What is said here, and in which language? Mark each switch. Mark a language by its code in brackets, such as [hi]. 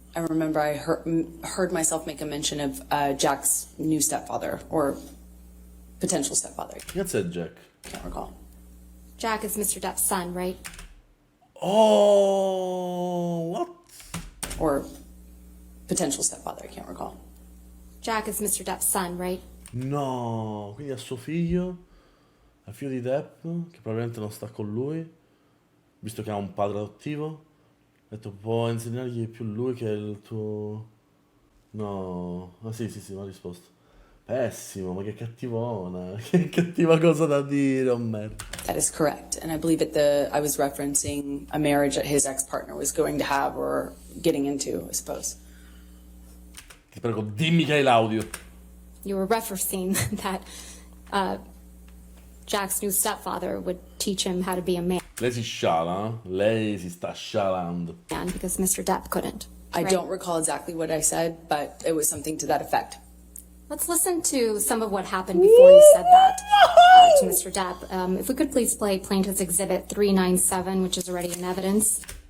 [en] I remember I heard myself make a mention of Jack's new stepfather or potential stepfather. That's it, Jack. Can't recall. Jack is Mr. Depp's son, right? Oh, what? Or potential stepfather, I can't recall. Jack is Mr. Depp's son, right? [it] No, quindi a suo figlio, al figlio di Depp, che probabilmente non sta con lui, visto che ha un padre adottivo. Ha detto, può insegnargli più lui che il tuo... No, ah sì, mi ha risposto. Pessimo, ma che cattivona, che cattiva cosa da dire, oh merda. [en] That is correct. And I believe I was referencing a marriage that his ex-partner was going to have or getting into, I suppose. [it] Ti prego, dimmi che hai l'audio. [en] You were referencing that Jack's new stepfather would teach him how to be a man [it] Lei si sciala, lei si sta scialando. [en] because Mr. Depp couldn't. I right? don't recall exactly what I said, but it was something to that effect. Let's listen to some of what happened before you said that to Mr. Depp. If we could please play Plaintiff's Exhibit 397, which is already in evidence.